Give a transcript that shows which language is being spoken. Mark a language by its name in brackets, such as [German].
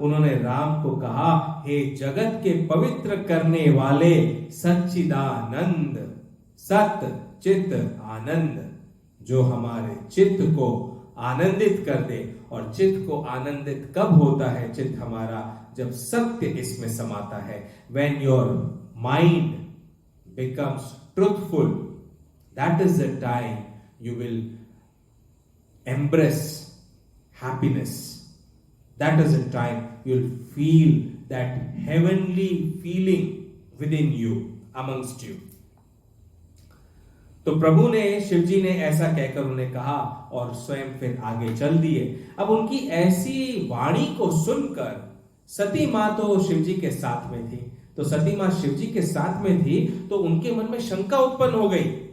[Hindi] उन्होंने राम को कहा, हे जगत के पवित्र करने वाले सच्चिदानंद, सत चित आनंद, जो हमारे चित्त को आनंदित कर दे। और चित्त को आनंदित कब होता है चित्त हमारा? जब सत्य इसमें समाता है। [English] When your mind becomes truthful, that is the time you will embrace happiness. That is the time you'll feel that heavenly feeling within you, amongst you. [Hindi] तो प्रभु ने, शिव जी ने ऐसा कहकर उन्हें कहा और स्वयं फिर आगे चल दिए। अब उनकी ऐसी वाणी को सुनकर सती मां तो शिव जी के साथ में थी, तो सती मां शिव जी के साथ में थी तो उनके मन में शंका उत्पन्न हो गई